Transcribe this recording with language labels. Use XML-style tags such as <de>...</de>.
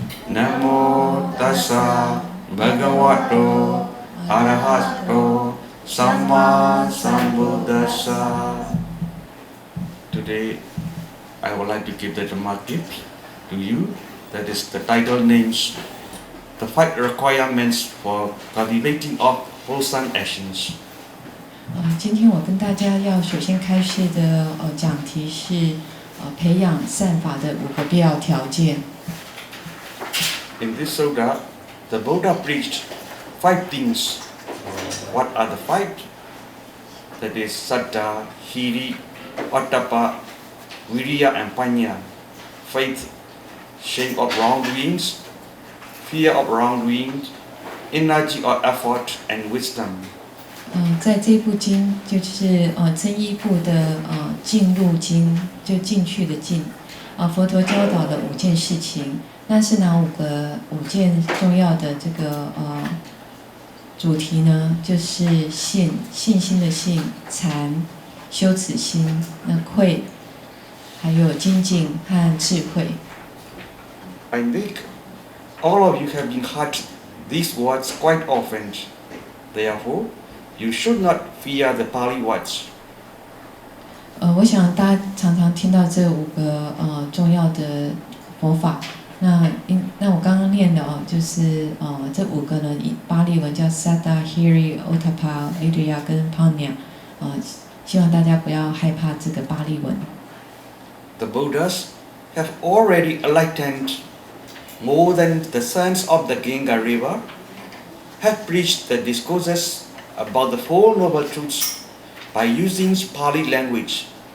<pi>Namo Tassa Bhagavato Arahato Samma Sambuddhassa.</pi> <en>Today I would like to give the Dhamma gift to you. That is the title names the 5 requirements for cultivating of wholesome actions.</en> <zh>今天我跟大家要首先开示的讲题是培养善法的5个必要条件。</zh> <en>In this sutta, the Buddha preached 5 things. What are the 5? That is Saddha, Hiri, Ottappa, Viriya and Panya. Faith, shame of wrongdoings, fear of wrongdoings, energy or effort, and wisdom.</en> <zh>在这部经就是增一部的进入经，就进去的进。佛陀教导的5件事情，那是哪5件重要的这个主题呢？就是信心的信、禅、羞耻心、愧，还有精进和智慧。</zh> <en>I think all of you have been heard these words quite often. Therefore, you should not fear the Pali words.</en> <zh>我想大家常常听到这5个重要的佛法。那我刚刚念的就是这5个呢，巴利文叫 Saddha, Hiri, Ottappa, Viriya 跟 Panya。希望大家不要害怕这个巴利文。</zh> <en>The Buddhas have already enlightened more than the sons of the Ganga River, have preached the discourses about the 4 noble truths by using Pali language.</en>